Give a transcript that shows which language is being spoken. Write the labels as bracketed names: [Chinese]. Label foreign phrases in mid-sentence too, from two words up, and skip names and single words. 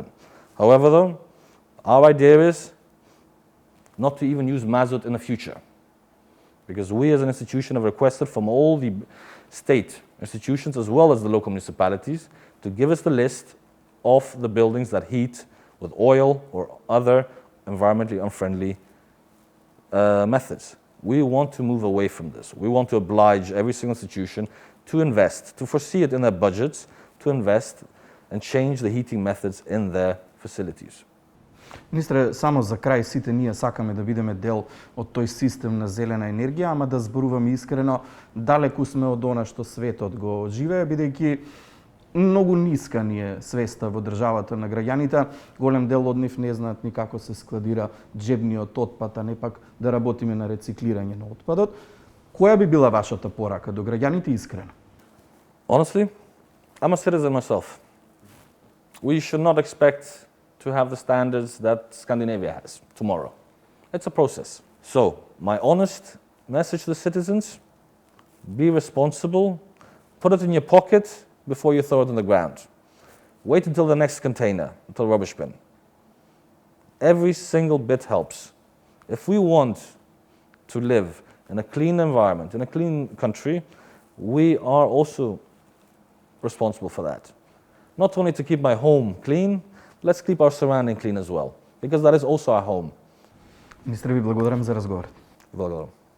[English] However, though, our idea is not to even use mazut in the future, because we as an institution have requested from all the state institutions as well as the local municipalities to give us the list of the buildings that heat with oil or other environmentally unfriendly methods. We want to move away from this. We want to oblige every single institution to invest, to foresee it in their budgets, to invest and change the heating methods in their facilities. [Macedonian] Министре, само за крај, сите ние сакаме да бидеме дел од тој систем на зелена енергија, ама да зборуваме искрено, далеку сме од она што светот го живее, бидејќи многу ниска ни е свеста во државата на граѓаните. Голем дел од нив не знаат ни како се складира джебниот отпад, а не пак да работиме на рециклирање на отпадот. Која би била вашата порака до граѓаните искрено? [English] Honestly, I'm a citizen myself. We should not expect to have the standards that Scandinavia has tomorrow. It's a process. So, my honest message to the citizens, be responsible, put it in your pocket before you throw it on the ground. Wait until the next container, until rubbish bin. Every single bit helps. If we want to live in a clean environment, in a clean country, we are also responsible for that. Not only to keep my home clean, let's keep our surrounding clean as well, because that is also our home. [Macedonian] Министре, ви благодарам за разговорот. Благодарам.